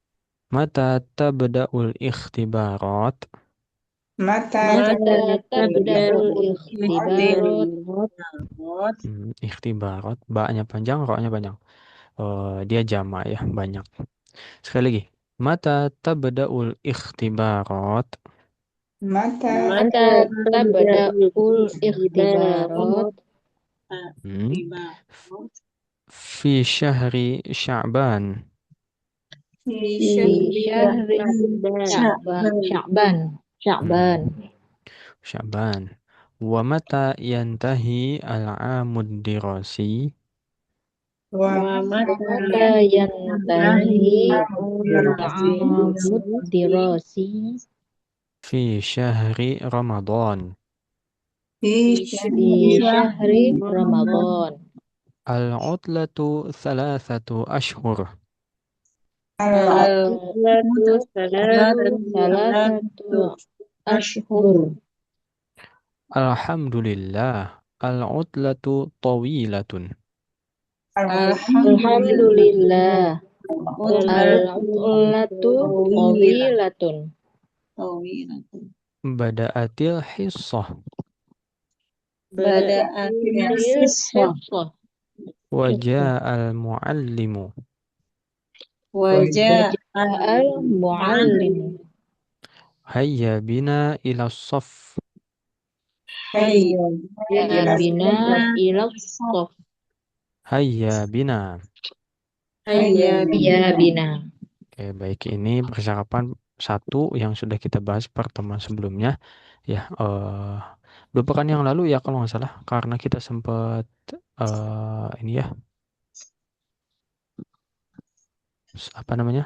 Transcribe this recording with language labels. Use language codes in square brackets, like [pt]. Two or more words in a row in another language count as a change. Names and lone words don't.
[ar] متى تبدأ الاختبارات. Mata متى تبدأ الاختبارات. ikhtibarat. Ikhtibarat, [id] ba-nya panjang, ro-nya panjang. Dia jamak ya, banyak. Sekali lagi. [ar] متى تبدأ الاختبارات. Mata متى تبدأ الاختبارات. Hmm. في شهر شعبان. fi في شهر Sya'ban. Sya'ban. Sya'ban. ومتى ينتهي العام الدراسي. Wa متى ينتهي العام الدراسي. في شهر رمضان. fi في شهر رمضان. العطلة ثلاثة أشهر. العطلة ثلاثة أشهر. الحمد لله. العطلة طويلة. الحمد لله. العطلة طويلة. بدأت الحصة. بدأت الحصة. وجاء المعلم. وجاء المعلم. هيا بنا إلى الصف. يا بنا إلى الصف. هيا بنا. يا بنا. [id] Oke, baik, ini percakapan satu yang sudah kita bahas pertemuan sebelumnya. Ya, 2 pekan yang lalu ya kalau nggak salah, karena kita sempat ini ya, apa namanya?